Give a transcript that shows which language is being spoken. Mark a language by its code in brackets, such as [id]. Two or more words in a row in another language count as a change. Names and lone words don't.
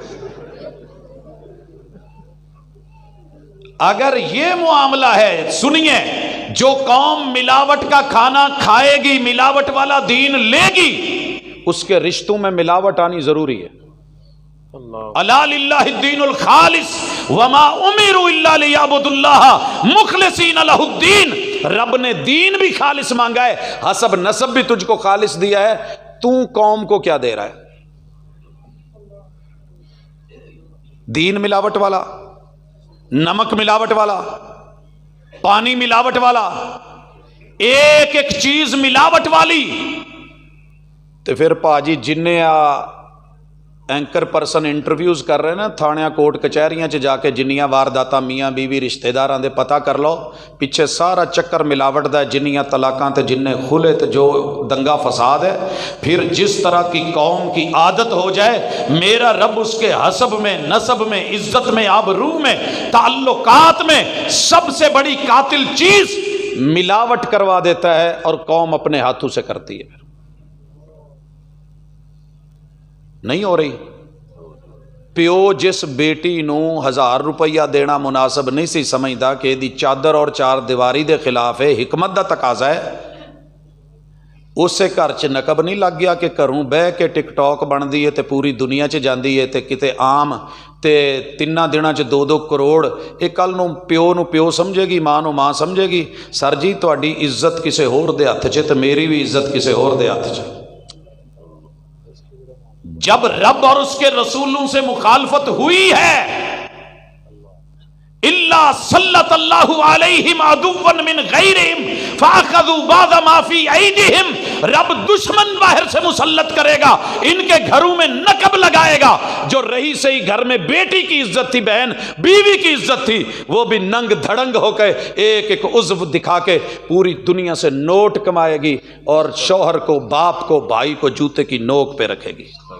[ur] اگر یہ معاملہ ہے، سنیے، جو قوم ملاوٹ کا کھانا کھائے گی، ملاوٹ والا دین لے گی، اس کے رشتوں میں ملاوٹ آنی ضروری ہے۔ [ar] الا للہ الدین الخالص وما امروا الا لیعبدوا اللہ مخلصین لہ الدین۔ [ur] رب نے دین بھی خالص مانگا ہے، حسب نسب بھی تجھ کو خالص دیا ہے، تو قوم کو کیا دے رہا ہے؟ [pa] دین ملاوٹ والا، نمک ملاوٹ والا، پانی ملاوٹ والا، ایک ایک چیز ملاوٹ والی، تو پھر پاجی جن اینکر پرسن انٹرویوز کر رہے ہیں نا تھانیاں کوٹ کچہریاں چ جا کے جنیاں وارداتاں میاں بیوی رشتہ داراں دے پتہ کر لو، پیچھے سارا چکر ملاوٹ دا، جنیاں طلاقاں تے جننے خلے تے جو دنگا فساد ہے۔ [ur] پھر جس طرح کی قوم کی عادت ہو جائے، میرا رب اس کے حسب میں، نسب میں، عزت میں، آبرو میں، تعلقات میں سب سے بڑی قاتل چیز ملاوٹ کروا دیتا ہے، اور قوم اپنے ہاتھوں سے کرتی ہے۔ نہیں ہو رہی؟ [pa] پیو جس بیٹی نو 1000 روپیہ دینا مناسب نہیں سی سمجھدا کہ دی چادر اور چار دیواری دے خلاف ہے، حکمت دا تقاضا ہے، اسے گھر چ نقب نہیں لگ گیا کہ گھروں بہ کے ٹک ٹاک بندی ہے تے پوری دنیا چ جاندی ہے تے کتے عام تے 3 دناں چ 2-2 کروڑ، یہ کل نو پیو سمجھے گی، ماں نو ماں سمجھے گی۔ سر جی تہاڈی عزت کسے ہور دے ہتھ چ تے میری بھی عزت کسے ہور دے ہتھ چ۔ [ur] جب رب اور اس کے رسولوں سے مخالفت ہوئی ہے، [ar] اللہ سلط اللہ علیہم عدوا من غیرہم فاخذوا بعض ما فی ایدیہم، [ur] رب دشمن باہر سے مسلط کرے گا، ان کے گھروں میں نقب لگائے گا۔ جو رہی سہی گھر میں بیٹی کی عزت تھی، بہن بیوی کی عزت تھی، وہ بھی ننگ دھڑنگ ہو کے ایک ایک عضو دکھا کے پوری دنیا سے نوٹ کمائے گی، اور شوہر کو، باپ کو، بھائی کو جوتے کی نوک پہ رکھے گی۔